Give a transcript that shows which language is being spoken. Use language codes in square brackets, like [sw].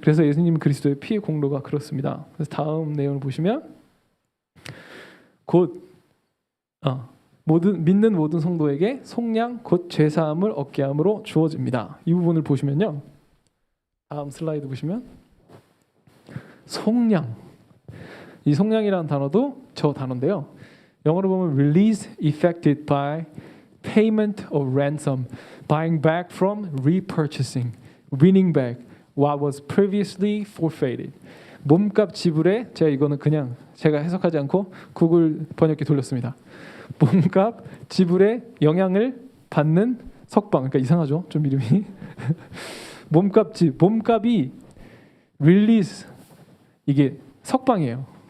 [ko] 그래서 예수님 그리스도의 피해 공로가 그렇습니다. 그래서 다음 내용을 보시면 곧 믿는 모든 성도에게 속량 곧 죄사함을 얻게 함으로 주어집니다. 이 부분을 보시면요. 다음 슬라이드 보시면 속량. 이 속량이라는 단어도 저 단어인데요. 영어로 보면 [en] release effected by payment of ransom, buying back from repurchasing, winning back what was previously forfeited. [ko] 몸값 지불에 제가 이거는 그냥 제가 해석하지 않고 구글 번역기 돌렸습니다. 몸값 지불에 영향을 받는 석방. 그러니까 이상하죠? 좀 이름이. 몸값이 release 이게 석방이에요.